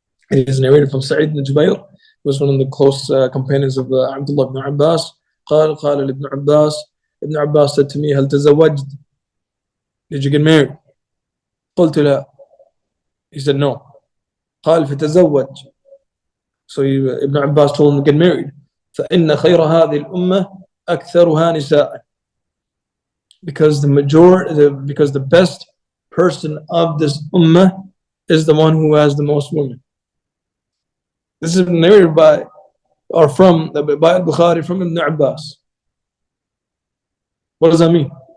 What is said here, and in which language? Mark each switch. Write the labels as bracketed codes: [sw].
[en] It is narrated from Sa'id ibn Jubayr, who was one of the close companions of Abdullah ibn Abbas. [ar] قال لابن عباس, [en] Ibn Abbas said to me, [ar] هل تزوجت? [en] Did you get married? [ar] قلت لا. [en] He said no. [ar] قال فتزوج. [en] So Ibn Abbas told him to get married. [ar] فإن خير هذه الأمة أكثرها نساء. [en] Because the best person of this ummah is the one who has the most women. This is narrated by al-Bukhari from Ibn Abbas. What does that mean?